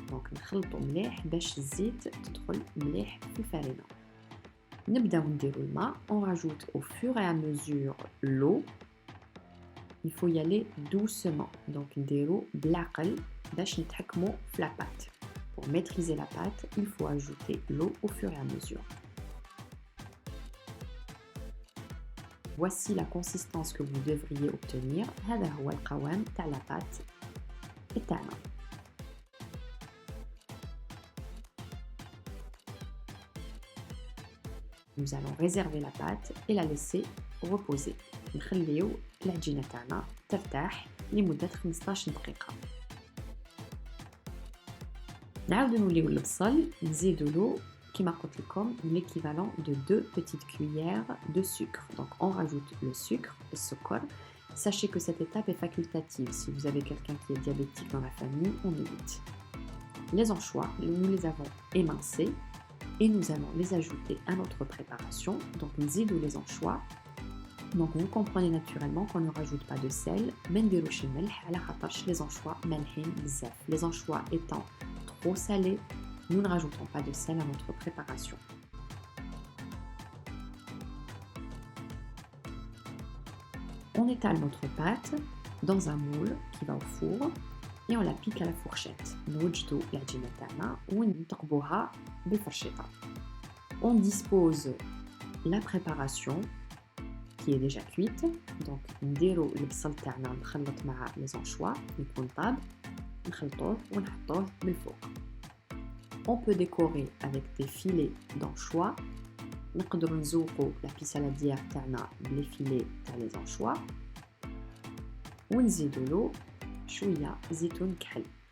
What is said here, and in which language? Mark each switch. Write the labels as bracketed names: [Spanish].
[Arabic] Donc نخلطو مليح باش الزيت تدخل مليح في الفارينة. نبداو نديرو الماء. [French] On rajoute au fur et à mesure l'eau. Il faut y aller doucement. [Arabic] Donc نديرو بالعقل باش نتحكمو في la pâte. [French] Pour maîtriser la pâte, il faut ajouter l'eau au fur et à mesure. Voici la consistance que vous devriez obtenir. [Arabic] هذا هو القوام تاع la pâte تاعنا. [French] Nous allons réserver la pâte et la laisser reposer. [Arabic] نخليو العجينة تاعنا ترتاح لمدة 15 دقيقة. نعاودو نوليو البصل نزيدولو كما قلت لكم [French] l'équivalent de 2 petites cuillères de sucre. Donc on rajoute le sucre, le السكر. Sachez que cette étape est facultative. Si vous avez quelqu'un qui est diabétique dans la famille, on évite. Les anchois, nous les avons émincés et nous allons les ajouter à notre préparation. Donc [Arabic] نزيدو [French] les anchois. Donc vous comprenez naturellement qu'on ne rajoute pas de sel. [Arabic] ما نديروش الملح على خاطرش les anchois مالحين بزاف. [French] Les anchois étant trop salés, nous ne rajoutons pas de sel à notre préparation. On étale notre pâte dans un moule qui va au four et on la pique à la fourchette. [Arabic] نوجدو العجينة تاعنا ونثقبوها بالفرشيطة. [French] On dispose la préparation qui est déjà cuite. [Arabic] Donc نديرو البصل تاعنا نخلط مع les anchois يكون طاب نخلطوه ونحطوه بالفوق. [French] On peut décorer avec des filets d'anchois. [Arabic] نقدروا نزوقوا la saladière تاعنا بلي filets تاع les anchois ونزيدوا له شويه زيتون كحل.